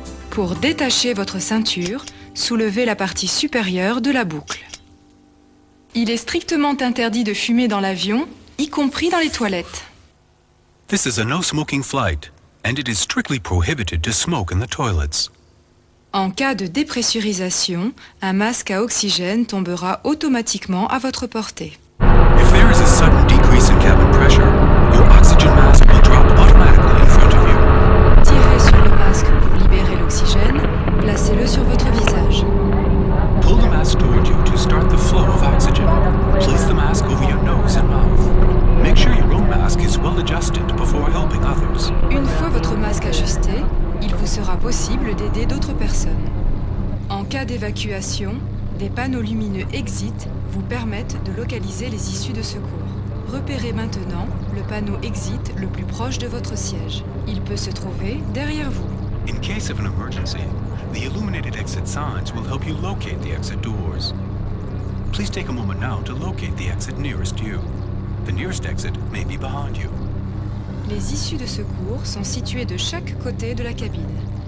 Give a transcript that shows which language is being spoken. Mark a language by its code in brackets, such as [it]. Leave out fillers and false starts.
[fr] Pour détacher votre ceinture, soulevez la partie supérieure de la boucle. Il est strictement interdit de fumer dans l'avion, y compris dans les toilettes. [en] This is a no-smoking flight, and it is strictly prohibited to smoke in the toilets. [fr] En cas de dépressurisation, un masque à oxygène tombera automatiquement à votre portée. [en] If there is a sudden decrease in cabin pressure, your oxygen mask will drop automatically in front of you. [fr] Tirez sur le masque pour libérer l'oxygène. Placez-le sur votre visage. [en] Pull the mask toward you to start the flow of oxygen. Place the mask over your nose and mouth. Make sure your own mask is well adjusted before helping others. [fr] Une fois votre masque ajusté, il vous sera possible d'aider d'autres personnes. En cas d'évacuation, des panneaux lumineux exit vous permettent de localiser les issues de secours. Repérez maintenant le panneau exit le plus proche de votre siège. Il peut se trouver derrière vous. [en] In case of an emergency, the illuminated exit signs will help you locate the exit doors. Please take a moment now to locate the exit nearest you. The nearest exit may be behind you. [fr] Les issues de secours sont situées de chaque côté de la cabine.